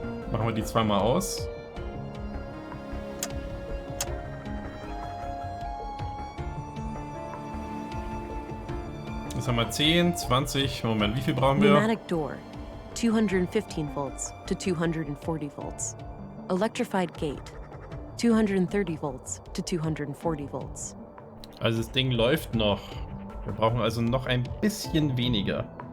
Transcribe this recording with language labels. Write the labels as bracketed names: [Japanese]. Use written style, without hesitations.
[German] Machen wir die zweimal aus. Jetzt haben wir 10, 20. Moment, wie viel brauchen wir? [English] Pneumatic door, 215 volts to 240 volts. Electrified gate, 230 volts to 240 volts. [German] Also das Ding läuft noch. Wir brauchen also noch ein bisschen weniger.